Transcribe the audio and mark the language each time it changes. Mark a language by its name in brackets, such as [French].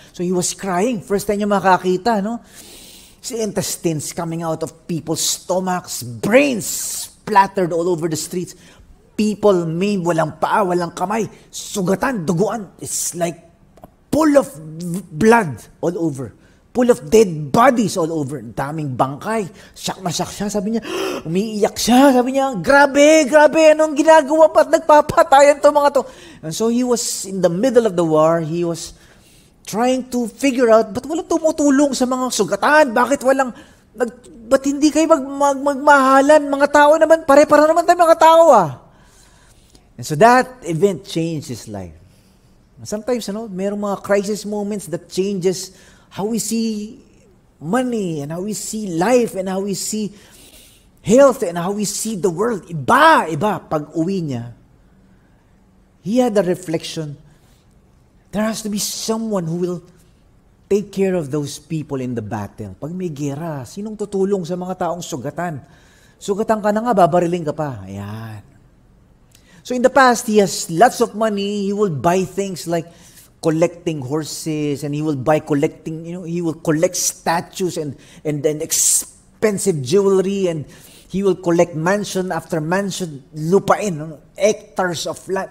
[English] So he was crying. First time [Filipino] niya makakita, [English] See intestines coming out of people's stomachs, brains splattered all over the streets. people maimed, [Filipino] walang paa, walang kamay, sugatan, duguan. [English] It's like full of blood all over. Full of dead bodies all over. [Filipino] Daming bangkay. Siyak na siyak siya. Sabi niya, umiiyak siya. Sabi niya, grabe, anong ginagawa pa at nagpapatayan to mga to. [English] And so he was in the middle of the war. He was trying to figure out, [Filipino] ba't walang tumutulong sa mga sugatan? Ba't hindi kayo magmahalan? Mga tao naman, pare-para naman tayo mga tao [English] And so that event changed his life. Sometimes, [Filipino] merong mga [English] crisis moments that changes how we see money and how we see life and how we see health and how we see the world. Iba. [Filipino] Pag uwi niya, [English] he had a reflection. There has to be someone who will take care of those people in the battle. [Filipino] Pag may gera, sinong tutulong sa mga taong sugatan? Sugatan ka na nga, babariling ka pa. Ayan. [English] So in the past, he has lots of money. He will buy things like collecting horses, and he will collect statues and expensive jewelry, and he will collect mansion after mansion, lupain, hectares of land.